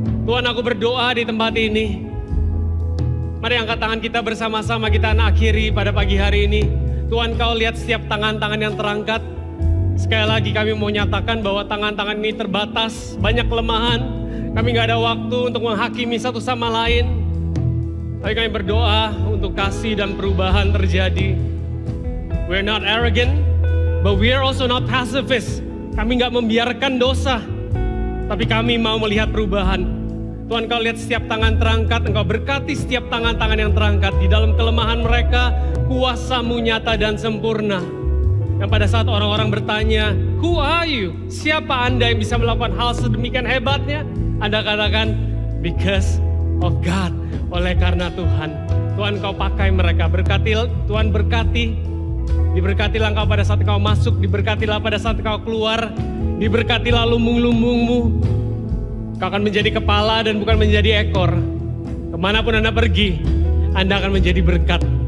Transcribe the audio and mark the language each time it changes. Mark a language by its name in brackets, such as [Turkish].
[Indonesian] Tuhan, aku berdoa di tempat ini. Mari angkat tangan kita bersama-sama, kita akhiri pada pagi hari ini. Tuhan, Kau lihat setiap tangan-tangan yang terangkat. Sekali lagi kami mau nyatakan bahwa tangan-tangan ini terbatas, banyak kelemahan. Kami gak ada waktu untuk menghakimi satu sama lain. Tapi kami berdoa untuk kasih dan perubahan terjadi. [English] We're not arrogant, but we are also not pacifist. [Indonesian] Kami gak membiarkan dosa, tapi kami mau melihat perubahan. Tuhan, Kau lihat setiap tangan terangkat, Engkau berkati setiap tangan-tangan yang terangkat. Di dalam kelemahan mereka, kuasa-Mu nyata dan sempurna. Yang pada saat orang-orang bertanya, [English] who are you? [Indonesian] Siapa Anda yang bisa melakukan hal sedemikian hebatnya? Anda katakan, [English] because of God. [Indonesian] Oleh karena Tuhan. Tuhan, Kau pakai mereka. Berkati, Tuhan berkati. Diberkatilah Engkau pada saat Engkau masuk. Diberkatilah pada saat Engkau keluar. Diberkatilah lumbung-lumbung-Mu. Kau akan menjadi kepala dan bukan menjadi ekor. Kemanapun Anda pergi, Anda akan menjadi berkat.